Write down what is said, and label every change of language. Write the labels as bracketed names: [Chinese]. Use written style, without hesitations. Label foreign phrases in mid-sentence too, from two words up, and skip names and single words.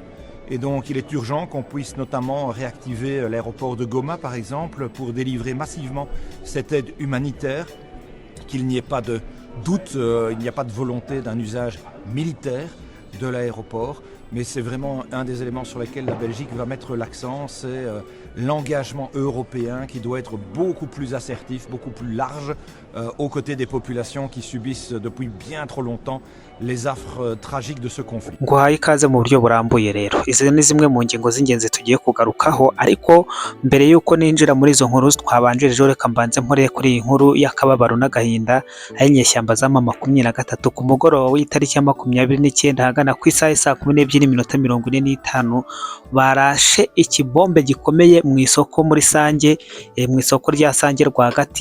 [French] Et donc il est urgent qu'on puisse notamment réactiver l'aéroport de Goma par exemple pour délivrer massivement cette aide humanitaire, qu'il n'y ait pas de doute, il n'y a pas de volonté d'un usage militaire de l'aéroport, mais c'est vraiment un des éléments sur lesquels la Belgique va mettre l'accent, c'est l'engagement européen qui doit être beaucoup plus assertif, beaucoup plus large, aux côtés des populations qui subissent depuis bien trop longtemps les affres tragiques de ce conflit. [Kinyarwanda] Nguhaye ikaze mu buryo burambuye rero. Izi ni zimwe mu ngingo z'ingenzi tugiye kugarukaho, ariko mbere yuko ninjira muri izo nkuru twabanjirije, reka mbanze mpore kuri iyi nkuru y'akababaro n'agahinda ay'inyeshyamba za M23 ku mugoroba w'itariki ya 29 hagana ku isaha saa 12:45 barashe ikibombe gikomeye mu isoko muri Sange, mu isoko rya Sange rwagati.